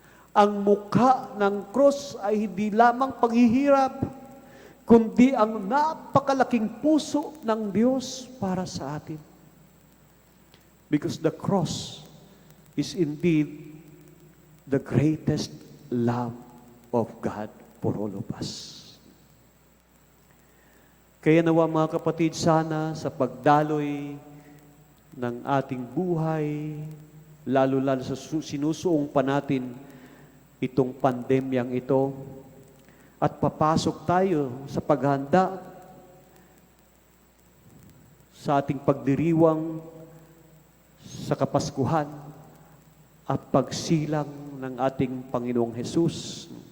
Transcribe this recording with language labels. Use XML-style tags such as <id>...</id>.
<tl>Ang mukha ng cross ay hindi lamang paghihirap, kundi ang napakalaking puso ng Diyos para sa atin.</tl> <en>Because the cross is indeed the greatest love of God for all of us.</en> <tl>Kaya nawa mga kapatid, sana sa pagdaloy ng ating buhay, lalo-lalo sa sinusuong pa natin itong pandemyang ito, at papasok tayo sa paghanda sa ating pagdiriwang sa Kapaskuhan at pagsilang ng ating Panginoong Hesus.</tl>